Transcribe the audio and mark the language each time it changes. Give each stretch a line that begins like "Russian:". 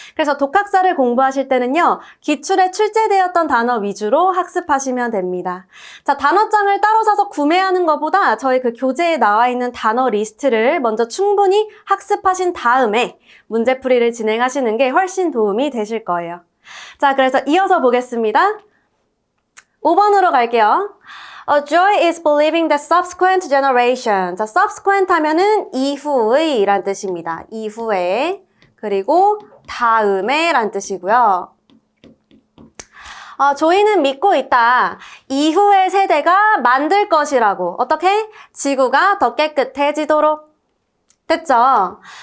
Korean: 그래서 독학사를 공부하실 때는요, 기출에 출제되었던 단어 위주로 학습하시면 됩니다. 자, 단어장을 따로 사서 구매하는 것보다 저희 그 교재에 나와 있는 단어 리스트를 먼저 충분히 학습하신 다음에 문제풀이를 진행하시는 게 훨씬 도움이 되실 거예요. 자, 그래서 이어서 보겠습니다. 5번으로 갈게요.
English: Joy is believing that subsequent generation.
Korean: 자, subsequent 하면은 이후의 이란 뜻입니다. 이후에. 그리고 다음에 란 뜻이고요. 조이는 믿고 있다. 이후의 세대가 만들 것이라고. 어떻게? 지구가 더 깨끗해지도록. 됐죠?